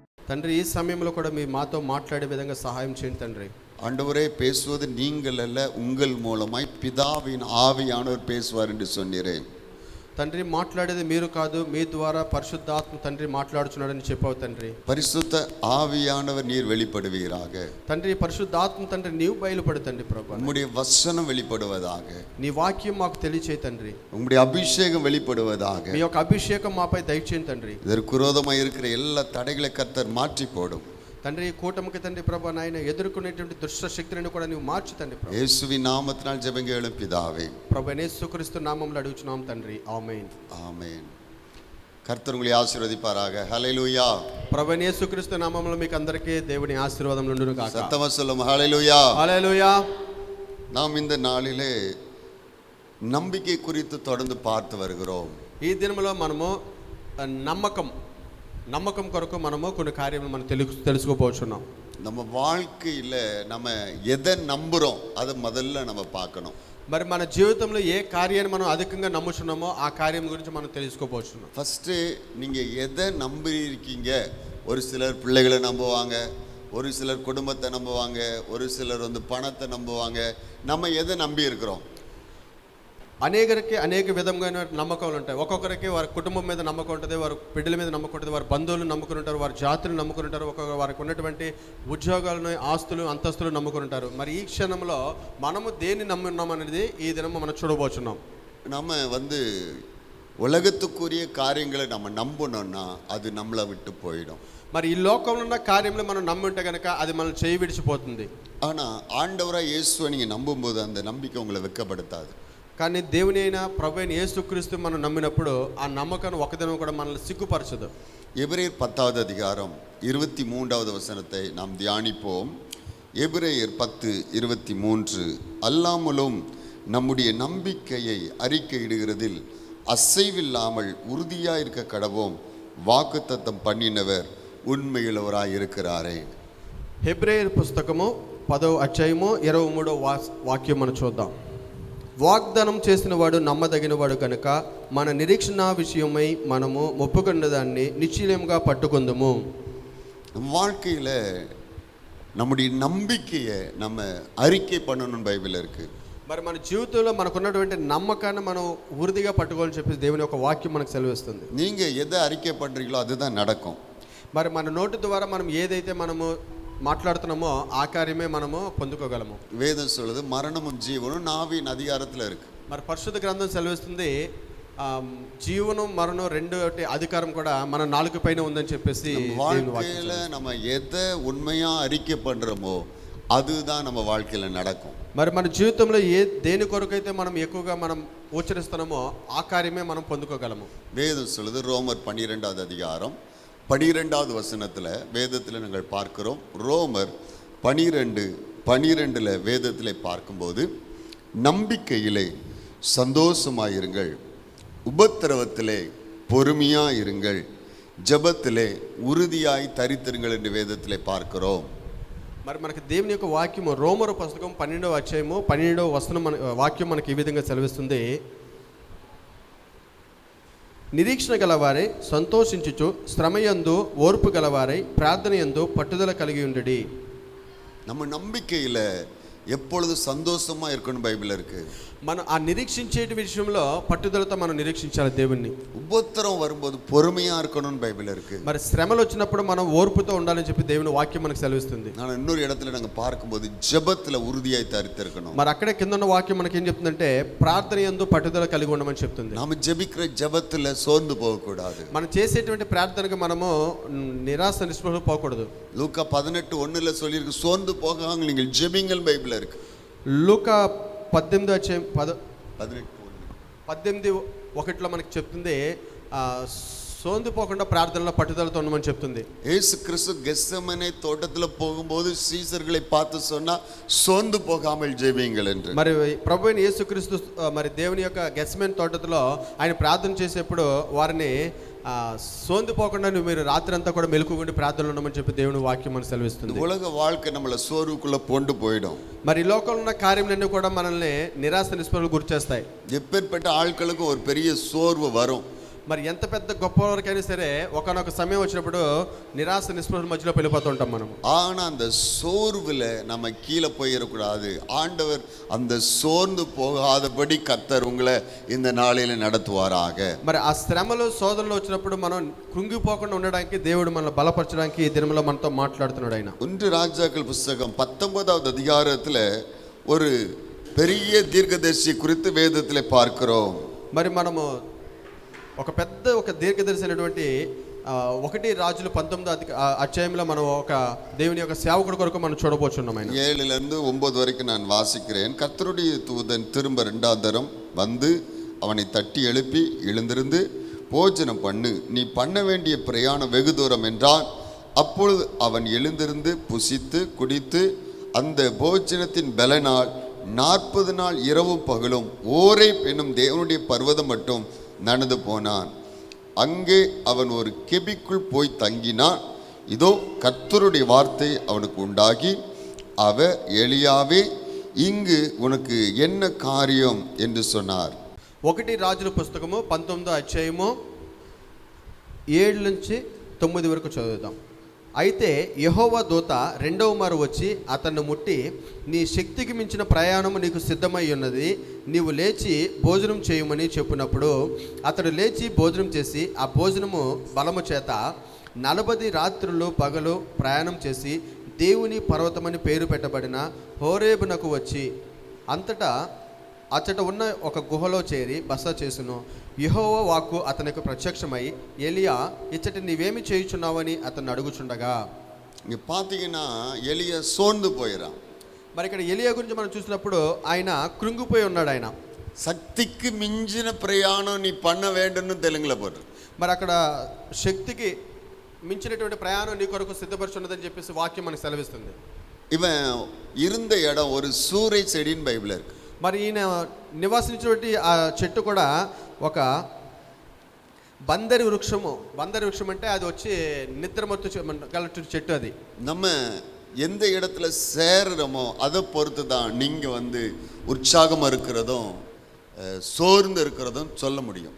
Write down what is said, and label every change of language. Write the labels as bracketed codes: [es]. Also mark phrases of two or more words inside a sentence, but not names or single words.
[te] తండ్రి ఈ సమయంలో కూడా మీ మాతో మాట్లాడే విధంగా సహాయం చేయండి తండ్రి. [ta] ஆண்டவரே, பேசுவது நீங்கள் அல்ல, உங்கள் மூலமாய் பிதாவின் ஆவியானவர் பேசுவார் என்று சொன்னீரே. [te] తండ్రి మాట్లాడేది మీరు కాదు, మీ ద్వారా పరిశుద్ధాత్మ తండ్రి మాట్లాడుచున్నాడని చెప్పావు తండ్రి. [ta] பரிசுத்த ஆவியானவர் நீர் வெளிப்படுவீராக. [te] తండ్రి పరిశుద్ధాత్మ తండ్రి నీవు బయలుపడు తండ్రి ప్రభు. [ta] உம்முடைய வசனம் வெளிப்படுவதாக. [te] నీ వాక్యం మాకు తెలియచేయి తండ్రి. [ta] உம்முடைய அபிஷேகம் வெளிப்படுவதாக. [te] మీ యొక్క అభిషేకం మాపై దయచేయండి తండ్రి. [ta] இதற்கு விரோதமாய் இருக்கிற எல்லா தடைகளை கர்த்தர் மாற்றி போடும் [te] తండ్రి. కూటమికి తండ్రి ప్రభు నాయన ఎదుర్కొనేటువంటి దుష్ట శక్తులను కూడా నీవు మార్చు తండ్రి ప్రభు. [ta] இயேசுவின் நாமத்தினால் ஜெபங்கேளும் பிதாவே. [te] ప్రభు యేసుక్రీస్తు నామములో అడుగుచున్నాం తండ్రి. ఆమేన్. [ta] ஆமென். கர்த்தர் உங்களை ஆசீர்வதிப்பாராக. ஹல்லேலூயா. [te] ప్రభు యేసుక్రీస్తు నామములో మీకు అందరికీ దేవుని ఆశీర్వాదం ఉండును గాక. [ta] சத்தமா சொல்லும் ஹல்லேலூயா. [te] హల్లెలూయా. [ta] நாம் இந்த நாளிலே நம்பிக்கை குறித்து தொடர்ந்து பார்த்து வருகிறோம். [te] ఈ దినములో మనము నమ్మకం కొరకు మనము కొన్ని కార్యములు మనం తెలుసుకోబోచున్నాం. [ta] நம்ம வாழ்க்கையில் நம்ம எதை நம்புகிறோம் அதை முதல்ல நம்ம பார்க்கணும். [te] మరి మన జీవితంలో ఏ కార్యాన్ని మనం అధికంగా నమ్ముచున్నామో ఆ కార్యం గురించి మనం తెలుసుకోబోచున్నాం. [ta] ஃபஸ்ட்டு நீங்கள் எதை நம்பியிருக்கீங்க? ஒரு சிலர் பிள்ளைகளை நம்புவாங்க, ஒரு சிலர் குடும்பத்தை நம்புவாங்க, ஒரு சிலர் பணத்தை நம்புவாங்க. நம்ம எதை நம்பி இருக்கிறோம்? [te] అనేకరికి అనేక విధమైన నమ్మకాలు ఉంటాయి. ఒక్కొక్కరికి వారి కుటుంబం మీద నమ్మకం ఉంటుంది, వారి బిడ్డల మీద నమ్మకం ఉంటుంది, వారి బంధువులను నమ్ముకుని ఉంటారు, వారి జాతులను నమ్ముకుని ఉంటారు, వారికి ఉన్నటువంటి ఉద్యోగాలను, ఆస్తులు, అంతస్తులు నమ్ముకుని ఉంటారు. మరి ఈ క్షణంలో మనము దేన్ని నమ్మున్నాం అనేది ఈ దినం మనం చూడబోచున్నాం. [ta] நம்ம உலகத்துக்குரிய காரியங்களை நம்ம நம்பணும்னா அது நம்மளை விட்டு போயிடும். [te] మరి ఈ లోకంలో ఉన్న కార్యంలో మనం నమ్మి ఉంటే కనుక అది మనం చేయి విడిచిపోతుంది. [ta] ஆனால் ஆண்டவராக இயேசுவை நீங்கள் நம்பும்போது அந்த நம்பிக்கை உங்களை வெட்கப்படுத்தாது. [te] కానీ దేవుని అయిన ప్రభు అయిన యేసుక్రీస్తు మనం నమ్మినప్పుడు ఆ నమ్మకాన్ని ఒకదినం కూడా మనల్ని సిగ్గుపరచదు. [ta] எபிரேயர் 10வது அதிகாரம் 23வது வசனத்தை நாம் தியானிப்போம். எபிரேயர் 10:23 அல்லாமலும் நம்முடைய நம்பிக்கையை அறிக்கையிடுகிறதில் அசைவில்லாமல் உறுதியாக இருக்க கடவோம், வாக்குத்தத்தம் பண்ணினவர் உண்மையுள்ளவராய் இருக்கிறாரே. [te] హెబ్రేయర్ పుస్తకము 10వ అధ్యాయము 23వ వాక్యం మనం చూద్దాం. వాగ్దానం చేసిన వాడు నమ్మదగినవాడు కనుక మన నిరీక్షణ విషయమై మనము మొప్పుకున్న దాన్ని నిశ్చయంగా పట్టుకుందాము. [ta] வாழ்க்கையில் நம்முடைய நம்பிக்கையை நம்ம அறிக்கை பண்ணணும் பைபிள் இருக்கு. [te] మరి మన జీవితంలో మనకున్నటువంటి నమ్మకాన్ని మనం ఉறுதிగా పట్టుకోవాలని చెప్పేసి దేవుని యొక్క వాక్యం మనకు సెలవిస్తుంది. [ta] நீங்கள் எதை அறிக்கை பண்ணுறீங்களோ அதுதான் நடக்கும். [te] మరి మన నోటి ద్వారా మనం ఏదైతే మనము మాట్లాడుతున్నామో ఆ కార్యమే మనము పొందుకోగలము. [ta] வேதம் சொல்லுது மரணமும் ஜீவனும் நாவின் அதிகாரத்தில் இருக்கு. [te] మరి పరిశుద్ధ గ్రంథం సెలవిస్తుంది జీవనం మరణం రెండు అధికారం కూడా మన నాలుగు పైన ఉందని చెప్పేసి. [ta] வாழ்க்கையில நம்ம எதை உண்மையா அறிக்கை பண்றோமோ அதுதான் நம்ம வாழ்க்கையில நடக்கும். [te] మరి మన జీవితంలో దేని కొరకైతే మనం ఎక్కువగా మనం ఉచ్చరిస్తున్నామో ఆ కార్యమే మనం పొందుకోగలము. [ta] வேதம் சொல்லுது ரோமர் 12வது அதிகாரம் 12வது வசனத்தில் வேதத்தில் நாங்கள் பார்க்கிறோம். ரோமர் 12:12 வேதத்தில் பார்க்கும்போது நம்பிக்கையிலே சந்தோஷமாயிருங்கள், உபத்திரவத்திலே பொறுமையாயிருங்கள், ஜெபத்திலே உறுதியாய் தரித்திருங்கள் என்று வேதத்திலே பார்க்கிறோம். [te] మరి మనకి దేవుని యొక్క వాక్యము రోమరు పుస్తకం 12వ అధ్యాయము 12వ వచనం వాక్యం మనకి ఈ విధంగా సెలవిస్తుంది. నిరీక్షణ గలవారై సంతోషించుచు, శ్రమయందు ఓర్పు గలవారై ప్రార్థనయందు పట్టుదల కలిగి ఉండుడి. [ta] நம்ம நம்பிக்கையில் எப்பொழுது சந்தோஷமா இருக்கணும் பைபிள் இருக்கு. [te] మనం ఆ నిరీక్షించే విషయంలో పట్టుదలతో మనం నిరీక్షించాలి దేవుణ్ణి. [ta] உபத்திரம் வரும்போது பொறுமையா இருக்கணும்னு பைபிள் இருக்கு. [te] మరి శ్రమలు వచ్చినప్పుడు మనం ఓర్పుతో ఉండాలని చెప్పి దేవుని వాక్యం మనకు సెలవిస్తుంది. [ta] நான் இன்னொரு இடத்துல நாங்கள் பார்க்கும்போது ஜெபத்தில் உறுதியாய் தரித்திருக்கணும். [te] మరి అక్కడే కింద ఉన్న వాక్యం మనకి ఏం చెప్తుందంటే ప్రార్థన యందు పట్టుదల కలిగి ఉండమని చెప్తుంది. [ta] நாம ஜெபிக்கிற ஜெபத்தில் சோர்ந்து போகக்கூடாது. [te] మనం చేసేటువంటి ప్రార్థనకు మనము నిరాశ నిస్పృహ పోకూడదు. [ta] லூக்கா 18:1 சொல்லியிருக்கு, சோர்ந்து போகாம நீங்கள் ஜெபிங்கள் பைபிள் இருக்கு. [te] లూకా 18:18 18:1 మనకి చెప్తుంది సోందు పోకుండా ప్రార్థనలో పట్టుదలతో ఉండమని చెప్తుంది. [ta] యేసు கிறிஸ்து கெத்செமனே தோட்டத்தில் போகும்போது சீசர்களை பார்த்து சொன்னா சோர்ந்து போகாமல் ஜெபிங்கள் என்று. [te] మరి ప్రభు అయిన యేసుక్రీస్తు మరి దేవుని యొక్క గెత్సెమనే తోటలో ఆయన ప్రార్థన చేసేప్పుడు వారిని సోందు పోకుండా మీరు రాత్రి అంతా కూడా మెలకువగా ప్రార్థనలో ఉండమని చెప్పి దేవుని వాక్యం మనకు సెలవిస్తుంది. [ta] உலக வாழ்க்கை நம்மள சோர்வுக்குள்ள கொண்டு போய்டும். [te] మరి ఈ లోకంలో ఉన్న కార్యములన్నీ కూడా మనల్ని నిరాశ నిస్పృహలకు గురి చేస్తాయి. [ta] எப்பேற்பட்ட ஆட்களுக்கு ஒரு பெரிய சோர்வு வரும். [te] మరి ఎంత పెద్ద గొప్పవారికైనా సరే ఒకనొక సమయం వచ్చినప్పుడు నిరాశ నిస్పృహల మధ్యలో వెళ్ళిపోతూ ఉంటాం మనము. [ta] ஆனா அந்த சோர்வுல நம்ம கீழே போயிடக்கூடாது. ஆண்டவர் அந்த சோர்ந்து போகாதபடி கர்த்தர் உங்களை இந்த நாளில நடத்துவாராக. [te] మరి ఆ శ్రమలు శోధనలు వచ్చినప్పుడు మనం కృంగిపోకుండా ఉండడానికి దేవుడు మనల్ని బలపరచడానికి ఈ దినంలో మనతో మాట్లాడుతున్నాడు ఆయన. [ta] 1 రాజాக்கள் పుస్తకం 19வது அதிகாரத்துல ஒரு பெரிய தீர்க்கதரிசி குறித்து வேதத்திலே பார்க்கிறோம். [te] మరి మనము ఒక దీర్ఘదర్శి అయినటువంటి 1 రాజులు 19వ అధ్యాయంలో మనం ఒక దేవుని యొక్క సేవకుడి కొరకు మనం చూడబోచున్నాం. [ta] 7லிருந்து 9 வரைக்கும் நான் வாசிக்கிறேன். கர்த்தருடைய தூதன் திரும்ப 2வது தரம் வந்து அவனை தட்டி எழுப்பி, எழுந்திருந்து போஜனம் பண்ணு, நீ பண்ண வேண்டிய பிரயாணம் வெகு தூரம் என்றான். அப்பொழுது அவன் எழுந்திருந்து புசித்து குடித்து அந்த போஜனத்தின் பலனால் 40 நாள் இரவும் பகலும் ஓரேப் என்னும் தேவனுடைய பர்வதம் மட்டும் நடந்து போனான். அங்கே அவன் ஒரு கெபிக்குள் போய் தங்கினான். இதோ கர்த்தருடைய வார்த்தை அவனுக்கு உண்டாகி, அவர் எலியாவே, இங்கு உனக்கு என்ன காரியம் என்று சொன்னார். [te] 1 రాజుల పుస్తకము 19వ అధ్యాయము 7 నుంచి 9 వరకు చదువుదాం. అయితే యెహోవా దూత రెండవ మారు వచ్చి అతన్ని ముట్టి, నీ శక్తికి మించిన ప్రయాణము నీకు సిద్ధమై ఉన్నది, నీవు లేచి భోజనం చేయమని చెప్పినప్పుడు అతడు లేచి భోజనం చేసి ఆ భోజనము బలము చేత 40 రాత్రులు పగలు ప్రయాణం చేసి దేవుని పర్వతమని పేరు పెట్టబడిన హోరేబునకు వచ్చి అంతటా అచ్చట ఉన్న ఒక గుహలో చేరి బస చేసును. యెహోవా వాక్కు అతనికి ప్రత్యక్షమై, ఎలియా, ఇచ్చట నీవేమి చేయుచున్నావని అతన్ని అడుగుచుండగా. [ta] இங்க பார்த்தீங்கன்னா எலியா சோர்ந்து போயிடான். [te] మరి ఇక్కడ ఎలియా గురించి మనం చూసినప్పుడు ఆయన కృంగిపోయి ఉన్నాడు. ఆయన [ta] சக்திக்கு மிஞ்சின பிரயாணம் நீ பண்ண வேண்டும்னு தெலுங்குல போட்டு. [te] మరి అక్కడ శక్తికి మించినటువంటి ప్రయాణం నీ కొరకు సిద్ధపరచున్నదని చెప్పేసి వాక్యం మనకు సెలవిస్తుంది. [ta] இவன் இருந்த இடம் ஒரு சூரை செடின்னு பைபிள் இருக்கு. [te] మరి ఈయన నివాసించినటువంటి ఆ చెట్టు కూడా ఒక బందరి వృక్షము. బందరి వృక్షం అంటే అది వచ్చి నిద్రమత్తు గల చెట్టు. అది [ta] நம்ம எந்த இடத்துல சேருறோமோ அதை பொறுத்து தான் நீங்க வந்து உற்சாகமா இருக்கிறதும் சோர்ந்து இருக்கிறதும் சொல்ல முடியும்.